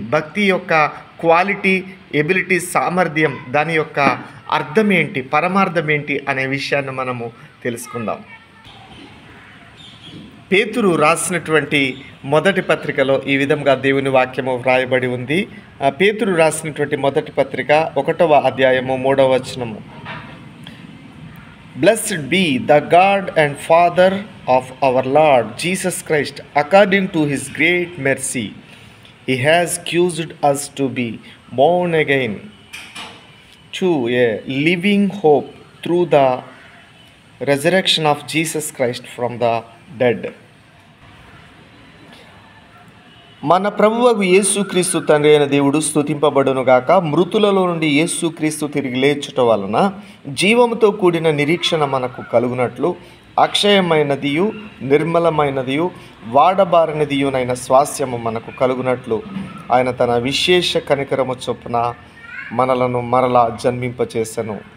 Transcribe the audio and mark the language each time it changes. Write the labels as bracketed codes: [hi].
[te] భక్తి యొక్క quality, ability, సామర్థ్యం, దాని యొక్క అర్థం ఏంటి, పరమార్థం ఏంటి అనే విషయాన్ని మనము తెలుసుకుందాం. పేతురు రాసినటువంటి మొదటి పత్రికలో ఈ విధంగా దేవుని వాక్యము వ్రాయబడి ఉంది. పేతురు రాసినటువంటి మొదటి పత్రిక 1వ అధ్యాయము 3వ వచనము. [en] Blessed be the God and Father of our Lord Jesus Christ, according to his great mercy, he has caused us to be born again to a living hope through the resurrection of Jesus Christ from the dead. [te] మన ప్రభువగు యేసుక్రీస్తు తండ్రి అయిన దేవుడు స్తుతింపబడును గాక. మృతులలో నుండి యేసుక్రీస్తు తిరిగి లేచుట వలన జీవముతో కూడిన నిరీక్షణ మనకు కలుగునట్లు అక్షయమైనదియు, నిర్మలమైనదియు, వాడబారినదియునైన స్వాస్యము మనకు కలుగునట్లు ఆయన తన విశేష కనికరము చొప్పున మనలను మరలా జన్మింపచేసెను.